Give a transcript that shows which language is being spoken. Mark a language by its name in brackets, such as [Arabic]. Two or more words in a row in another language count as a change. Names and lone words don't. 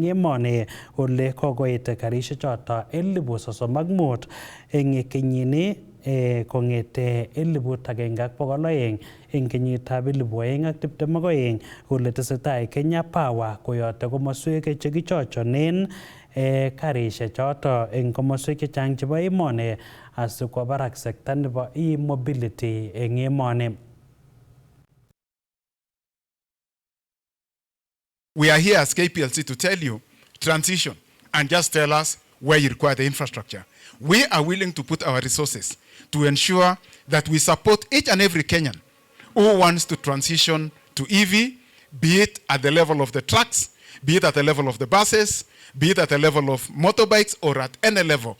[Kalenjin] emoni, ole kokoit karishek choto 35 eng kenyini kong'ete 1,200 eng kenyitab 2022, ole tesetai Kenya Power koyote komoswek chekichochonen karishek choto eng komoswek chechang chebo emoni asikwo barak sekta nebo e-mobility eng emoni. [English] We are here as KPLC to tell you transition and just tell us where you require the infrastructure. We are willing to put our resources to ensure that we support each and every Kenyan who wants to transition to EV, be it at the level of the trucks, be it at the level of the buses, be it at the level of motorbikes, or at any level.